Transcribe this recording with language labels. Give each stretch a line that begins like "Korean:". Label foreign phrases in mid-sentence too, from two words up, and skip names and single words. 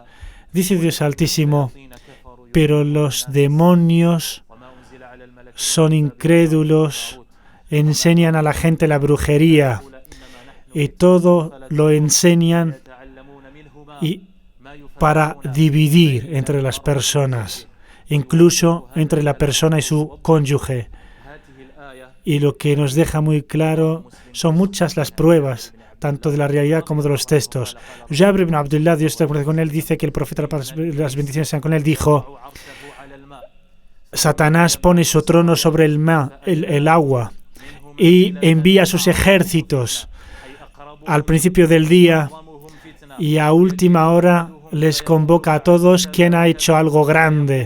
Spanish: Dice Dios Altísimo, pero los demonios son incrédulos, enseñan a la gente la brujería y todo lo enseñan para dividir entre las personas, incluso entre la persona y su cónyuge. Y lo que nos deja muy claro son muchas las pruebas, tanto de la realidad como de los textos. Jabir ibn Abdullah, Dios esté con él, dice que el profeta, las bendiciones sean con él, dijo: Satanás pone su trono sobre el agua y envía sus ejércitos al principio del día y a última hora les convoca a todos quien ha hecho algo grande.